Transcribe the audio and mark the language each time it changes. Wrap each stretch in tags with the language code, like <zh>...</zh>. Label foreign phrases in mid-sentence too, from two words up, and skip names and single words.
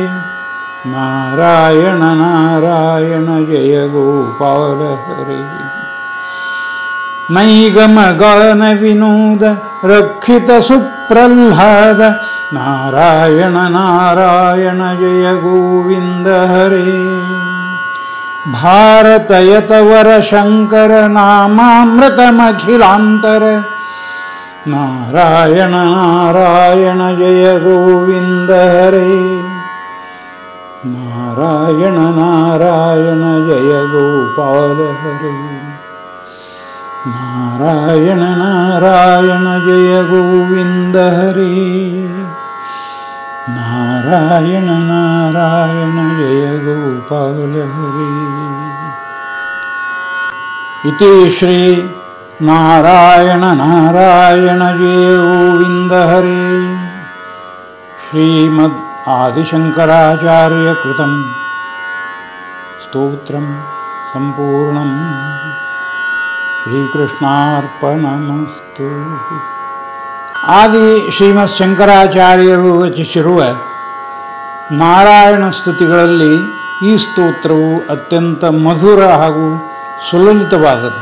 <sa>ನಾರಾಯಣ ನಾರಾಯಣ ಜಯ ಗೋಪಾಲ ಹರೇ ನೈಗಮ ಗಾನ ವಿನೋದ ರಕ್ಷಿತ ಸುಪ್ರಹ್ಲಾದ ನಾರಾಯಣ ನಾರಾಯಣ ಜಯ ಗೋವಿಂದ ಹರೇ ಭಾರತಯತವರ ಶಂಕರ ನಾಮಾಮೃತಮಖಿಲಾಂತರ ನಾರಾಯಣ ನಾರಾಯಣ ಜಯ ಗೋವಿಂದ ಹರೇ ನಾರಾಯಣ ನಾರಾಯಣ ಜಯ ಗೋಪಾಲ ಹರೇ ನಾರಾಯಣ ನಾರಾಯಣ ಜಯ ಗೋವಿಂದ ಹರೇ ನಾರಾಯಣ ನಾರಾಯಣ ಜಯ ಗೋಪಾಲ ಹರೇ ಇತಿ ಶ್ರೀ ನಾರಾಯಣ ನಾರಾಯಣ ಜಯ ಗೋವಿಂದ ಹರೇ ಶ್ರೀಮದ್ ಆದಿಶಂಕರಾಚಾರ್ಯ ಕೃತಂ ಸ್ತೋತ್ರಂ ಸಂಪೂರ್ಣಂ ಶ್ರೀಕೃಷ್ಣಾರ್ಪಣಮಸ್ತು.</sa> <kn>ಆದಿ ಶ್ರೀಮತ್ ಶಂಕರಾಚಾರ್ಯರು ರಚಿಸಿರುವ ನಾರಾಯಣ ಸ್ತುತಿಗಳಲ್ಲಿ ಈ ಸ್ತೋತ್ರವು ಅತ್ಯಂತ ಮಧುರ ಹಾಗೂ ಸುಲಲಿತವಾದದ್ದು.</kn>